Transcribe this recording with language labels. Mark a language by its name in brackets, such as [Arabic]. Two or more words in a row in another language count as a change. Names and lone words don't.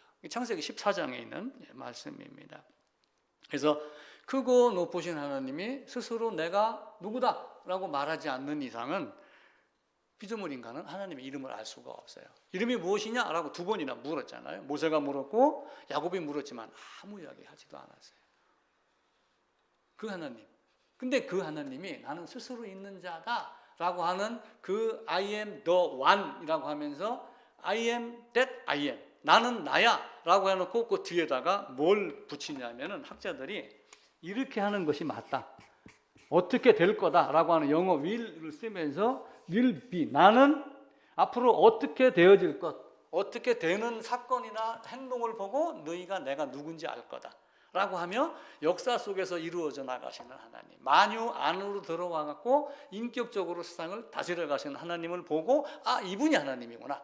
[Korean] 창세기 14장에 있는 말씀입니다. 그래서 크고 높으신 하나님이 스스로 내가 누구다라고 말하지 않는 이상은 피조물 인간은 하나님의 이름을 알 수가 없어요. 이름이 무엇이냐라고 두 번이나 물었잖아요. 모세가 물었고 야곱이 물었지만 아무 이야기 하지도 않았어요. 그 하나님. 근데 그 하나님이 나는 스스로 있는 자다라고 하는 그 [English] I am the one [Korean] 이라고 하면서 [English] I am that I am. [Korean] 나는 나야 라고 해놓고 그 뒤에다가 뭘 붙이냐면은 학자들이 이렇게 하는 것이 맞다. 어떻게 될 거다라고 하는 영어 will을 쓰면서 [English] will be. [Korean] 나는 앞으로 어떻게 되어질 것, 어떻게 되는 사건이나 행동을 보고 너희가 내가 누군지 알 거다. 라고 하며 역사 속에서 이루어져 나가시는 하나님, 만유 안으로 들어와 갖고 인격적으로 세상을 다스려 가시는 하나님을 보고 아, 이분이 하나님이구나.